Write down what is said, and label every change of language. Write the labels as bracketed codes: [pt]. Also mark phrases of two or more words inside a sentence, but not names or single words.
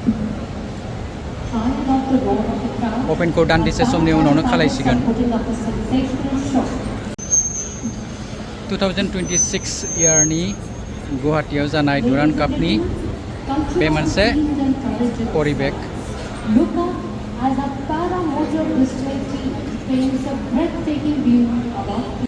[brx] अपेनखौ दान्दिसे समनि उनावनो खालायसिगोन 2026 इयारनि गुवाहाटीयाव जानाय डुरान्ड कापनि बे मोनसे परिबेक [en] Look up as a para motor display team paints a breathtaking view above